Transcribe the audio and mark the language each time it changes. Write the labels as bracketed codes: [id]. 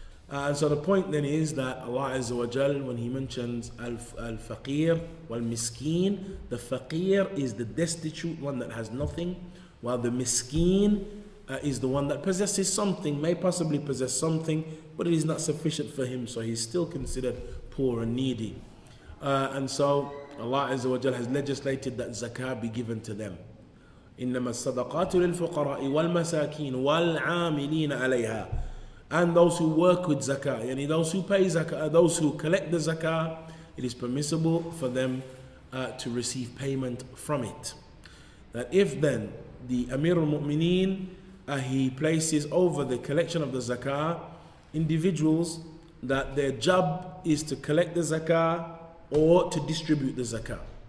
[en] And so the point then is that Allah Azza wa Jal, when he mentions al-faqir wal-miskeen, the faqir is the destitute one that has nothing, while the miskeen is the one that possesses something, may possibly possess something, but it is not sufficient for him, so he's still considered poor and needy. And so Allah Azza wa Jal has legislated that zakah be given to them. [ar] إنما الصدقات للفقراء والمساكين والعاملين عليها. [en] And those who work with zakah, yani those who pay zakah, those who collect the zakah, it is permissible for them to receive payment from it. That if then the Amir al-Mu'mineen, he places over the collection of the zakah individuals that their job is to collect the zakah or to distribute the zakah.